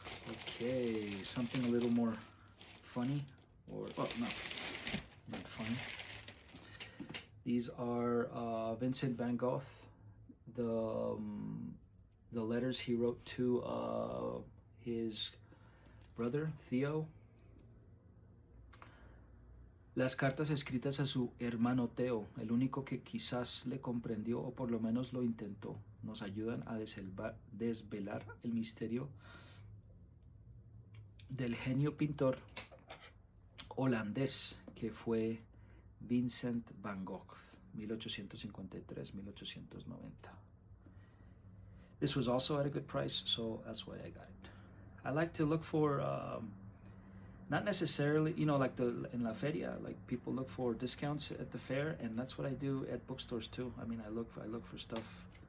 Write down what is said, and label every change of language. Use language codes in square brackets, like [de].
[en] Okay, something a little more funny, not funny. These are Vincent van Gogh, the letters he wrote to his brother Theo. [es] Las cartas escritas a su hermano Theo, el único que quizás le comprendió o por lo menos lo intentó, nos ayudan a desvelar el misterio del genio pintor holandés que fue Vincent van Gogh, 1853-1890. [en] This was also at a good price, so that's why I got it. I like to look for, not necessarily, like in La Feria, like people look for discounts at the fair, and that's what I do at bookstores too. I mean, I look for stuff.